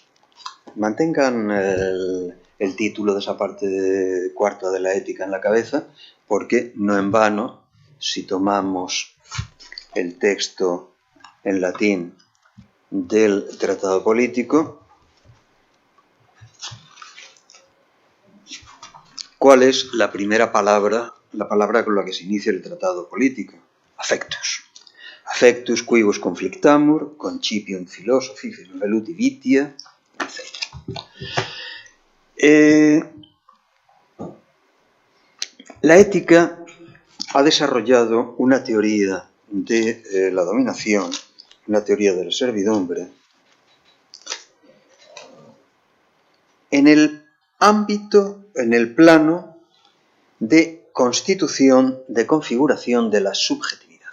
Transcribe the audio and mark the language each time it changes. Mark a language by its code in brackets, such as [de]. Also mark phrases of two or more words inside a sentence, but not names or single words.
[es] Mantengan el título de esa parte cuarta de la ética en la cabeza, porque no en vano, si tomamos el texto en latín del tratado político, ¿cuál es la primera palabra, la palabra con la que se inicia el tratado político? [la] Affectus. Affectus quibus conflictamur, concipium philosophi, veluti vitia, etc. [es] La ética ha desarrollado una teoría de la dominación, una teoría de la servidumbre, en el ámbito, en el plano de constitución, de configuración de la subjetividad.